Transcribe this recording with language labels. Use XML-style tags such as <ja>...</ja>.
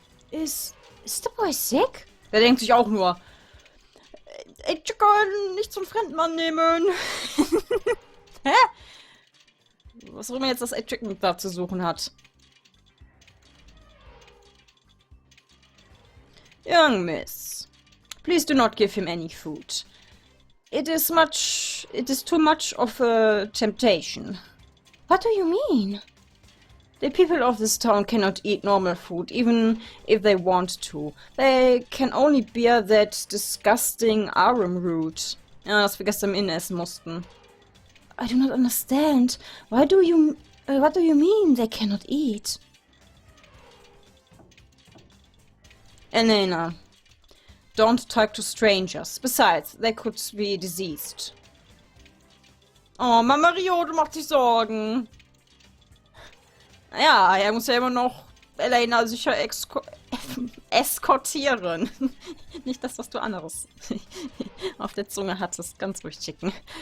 <en>Is the boy sick?</en> <de>Der denkt sich auch nur, ey, Chicken, nicht zum Fremdmann nehmen. Hä? Was auch immer jetzt das Chicken da zu suchen hat.</de> <en>Young miss, please do not give him any food. It is too much of a temptation. What do you mean? The people of this town cannot eat normal food, even if they want to. They can only bear that disgusting Armroot.</en> <de>Ja, das wir gestern im Inn essen mussten.</de> <en>I do not understand. What do you mean they cannot eat? Elena, don't talk to strangers. Besides, they could be diseased.</en> <de>Oh, Mama Rio, du machst dich Sorgen. Ja, er muss ja immer noch Elena sicher eskortieren. Nicht das, was du anderes auf der Zunge hattest. Ganz ruhig, Chicken.</de>